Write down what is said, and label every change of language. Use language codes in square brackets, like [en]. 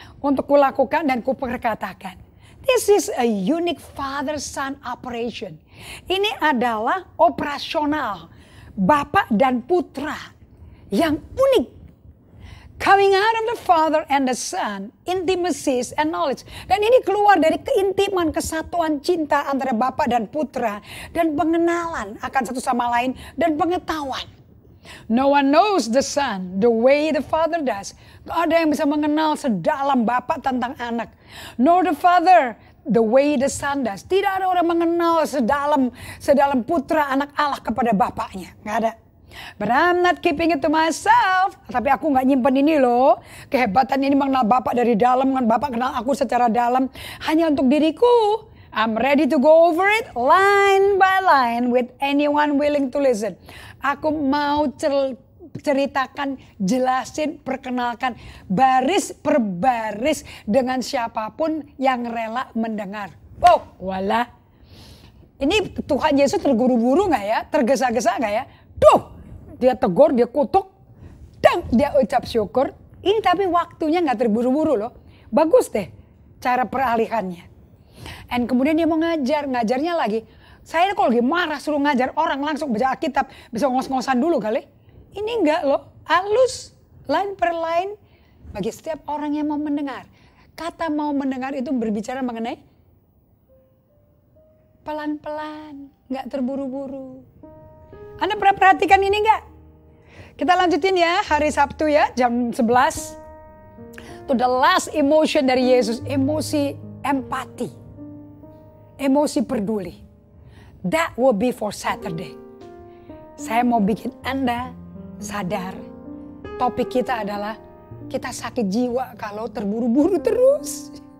[id] Untuk kulakukan dan kuperkatakan. [en] This is a unique father-son operation. [id] Ini adalah operasional Bapak dan Putra yang unik. [en] Coming out of the Father and the Son, intimacies and knowledge. [id] Dan ini keluar dari keintiman, kesatuan cinta antara Bapa dan Putra. Dan pengenalan akan satu sama lain dan pengetahuan. [en] No one knows the Son the way the Father does. [id] Gak ada yang bisa mengenal sedalam Bapa tentang anak. [en] Nor the Father the way the Son does. [id] Tidak ada orang mengenal sedalam Putra anak Allah kepada Bapaknya. Gak ada. [en] But I'm not keeping it to myself. [id] Tapi aku gak nyimpen ini loh. Kehebatan ini mengenal Bapak dari dalam. Bapak kenal aku secara dalam. Hanya untuk diriku. [en] I'm ready to go over it line by line with anyone willing to listen. [id] Aku mau ceritakan, jelasin, perkenalkan baris per baris dengan siapapun yang rela mendengar. Wow, walah. Ini Tuhan Yesus terguru-guru gak ya? Tergesa-gesa gak ya? Duh! Dia tegur, dia kutuk, dan dia ucap syukur. Ini tapi waktunya gak terburu-buru loh. Bagus deh cara peralihannya. And kemudian dia mau ngajarnya lagi. Saya kalau lagi marah suruh ngajar orang langsung baca Alkitab. Bisa ngos-ngosan dulu kali. Ini enggak loh, halus, [en] line per line. [id] Bagi setiap orang yang mau mendengar. Kata mau mendengar itu berbicara mengenai pelan-pelan, gak terburu-buru. Anda pernah perhatikan ini enggak? Kita lanjutin ya hari Sabtu ya jam 11. [en] To the last emotion [id] dari Yesus. Emosi empati. Emosi peduli. [en] That will be for Saturday. [id] Saya mau bikin Anda sadar. Topik kita adalah kita sakit jiwa kalau terburu-buru terus.